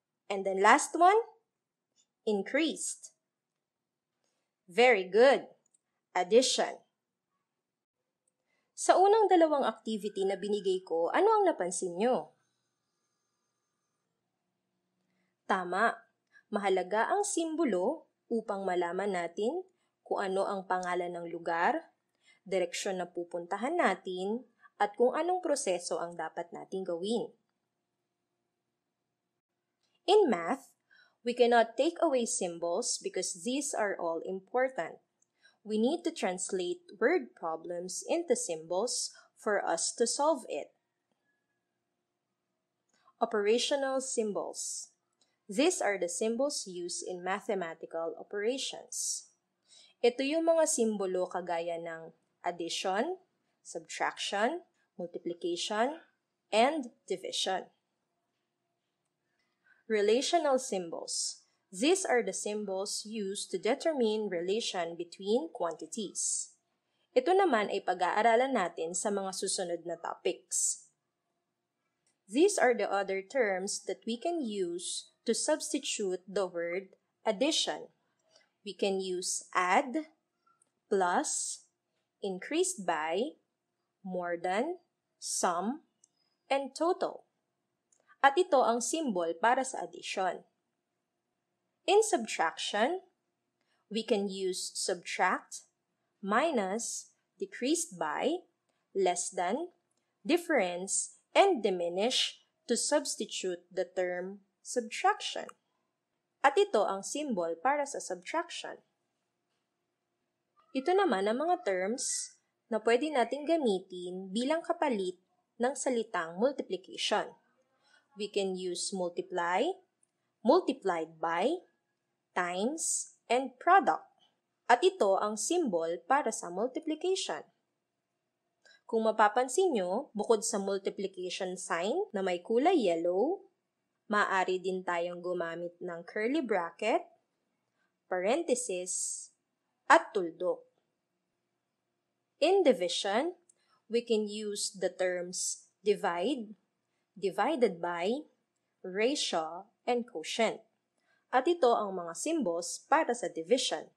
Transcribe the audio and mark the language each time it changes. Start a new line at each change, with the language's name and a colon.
English: And then last one, increased. Very good. addition.
Filipino: Sa unang dalawang activity na binigay ko, ano ang napansin nyo? Tama, mahalaga ang simbolo upang malaman natin kung ano ang pangalan ng lugar, direksyon na pupuntahan natin, at kung anong proseso ang dapat nating gawin.
English: In math, we cannot take away symbols because these are all important. We need to translate word problems into symbols for us to solve it. Operational symbols. These are the symbols used in mathematical operations.
Filipino: Ito yung mga simbolo kagaya ng addition, subtraction, multiplication, and division.
English: Relational symbols. These are the symbols used to determine relation between quantities.
Filipino: Ito naman ay pag-aaralan natin sa mga susunod na topics.
English: These are the other terms that we can use to substitute the word addition. We can use add, plus, increased by, more than, sum, and total.
Filipino: At ito ang symbol para sa addition.
English: In subtraction, we can use subtract, minus, decreased by, less than, difference, and diminish to substitute the term subtraction.
Filipino: At ito ang symbol para sa subtraction. Ito naman ang mga terms na pwede nating gamitin bilang kapalit ng salitang multiplication.
English: We can use multiply, multiplied by, times, and product.
Filipino: At ito ang symbol para sa multiplication. Kung mapapansin nyo, bukod sa multiplication sign na may kulay yellow, maaari din tayong gumamit ng curly bracket, parenthesis, at tuldok.
English: In division, we can use the terms divide, divided by, ratio, and quotient.
Filipino: At ito ang mga symbols para sa division.